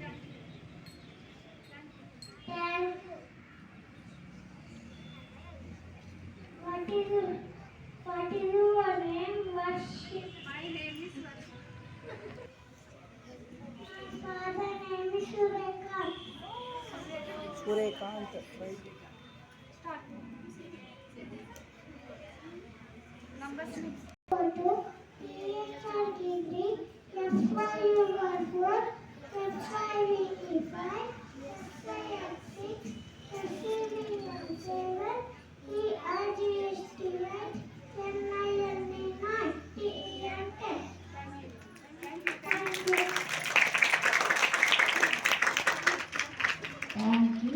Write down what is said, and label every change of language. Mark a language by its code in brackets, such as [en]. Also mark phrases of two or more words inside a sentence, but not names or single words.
[en] Thank you. What is your name? Worship. My name is Varshita. My father name is Surekant. Surekant, right? Start. Number 6. Photo, P-H-I-T-3, F-Y-U-R-4, F-I-V-E-5, F-I-X-6, F-U-V-1-7, E-R-G-H-T-H, N-I-N-E-9, T-E-N-10. Thank you. Thank